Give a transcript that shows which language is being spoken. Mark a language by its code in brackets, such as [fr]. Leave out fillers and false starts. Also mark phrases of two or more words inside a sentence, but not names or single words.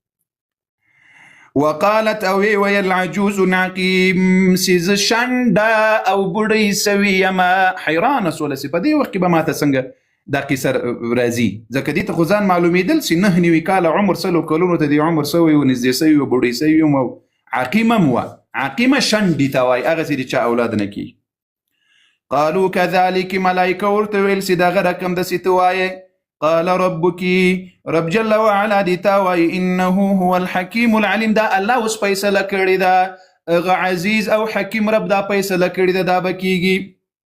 [ps] وقالت او ویل [ar] عجوز عقیم [ps] چې زه شنډه او بوډۍ سوي یمه حیرانه سوله چې په دې وخت کې به ماته څنګه دا قصه راځي ځکه دې ته خو ځان معلومېدل چې 9 کاله عمر 100 کلونو ته د عمر سوی و نږدې سوی و بوډۍ سوی یم او عقیمه هم وه عقیمه شنډې ته وایي هغه چې د چا اولاد نه کېږي [ar] قالوا كذلك [ps] ملائکه ورته ویل چې دغه رقم داسې ته وایې [ar] قال ربك [ps] رب [ar] جل وعلا [ps] دې تا وایي [ar] انه هو الحکیم العلیم [ps] دا الله اوس فیصله کړې ده هغه عزیز او حکیم رب دا فیصله کړې ده دا به کېږي